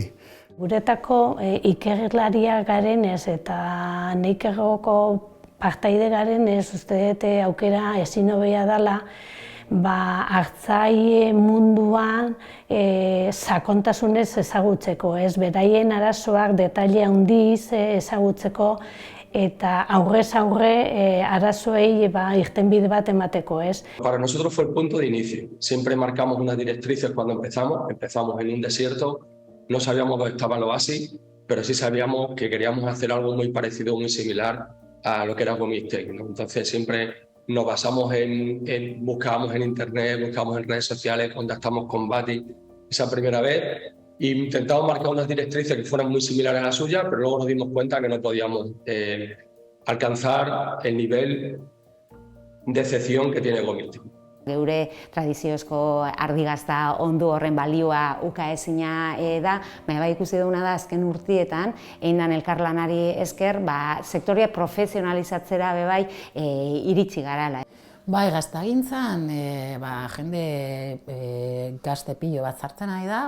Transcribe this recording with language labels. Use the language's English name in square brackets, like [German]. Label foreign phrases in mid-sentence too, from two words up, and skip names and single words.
[Basque] Guretako ikerlaria garenez eta neikegoko partaide garenez, uste dut aukera ezin hobea dela, hartzai munduan sakontasunez ezagutzeko, beraien arazoak detaile handiz ezagutzeko eta aurrez aurre arazoei irtenbide bat emateko. [Spanish] Para nosotros fue el punto de inicio. Siempre marcamos unas directrices cuando empezamos en un desierto, no sabíamos dónde estaba el oasis, pero sí sabíamos que queríamos hacer algo muy parecido, muy similar a lo que era Gomiztegi, ¿no? Entonces siempre nos basamos buscábamos en internet, buscábamos en redes sociales, contactamos con Bati esa primera vez e intentamos marcar unas directrices que fueran muy similares a la suya, pero luego nos dimos cuenta que no podíamos alcanzar el nivel de excepción que tiene Gomiztegi. [Basque] Geure tradiziozko ardigazta ondu horren balioa ukaezina da, baina ikusi duguna da azken urtietan, eindan elkarlanari esker, sektorea profesionalizatzera iritsi garala. Bai, gaztagintzan, jende gazte pilo bat zartzen ari da.